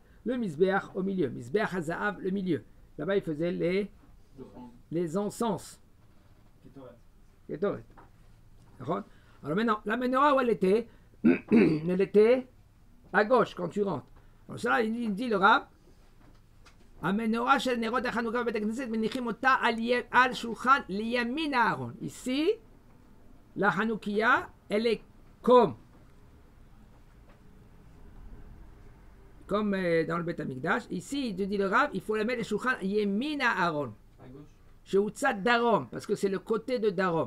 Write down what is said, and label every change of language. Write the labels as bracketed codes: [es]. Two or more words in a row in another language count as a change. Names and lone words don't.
[fr] Le Mizbeach au milieu, [he] מזבח הזהב [fr] le milieu. Là-bas, il faisait les encens. Ketoret. Alors maintenant, la menorah où elle était, elle était à gauche quand tu rentres. Alors ça, il dit le Rav, [he] המנורה של נרות חנוכה בית הכנסת מניחים אותה על שולחן לימין ארון. [fr] Ici, la Hanoukia, elle est comme dans le [he] בית המקדש. [fr] Ici, il dit le Rav, il faut la mettre le [he] שולחן ימינה ארון. [fr] Chez [he] וצד דרום, [fr] parce que c'est le côté de Darom.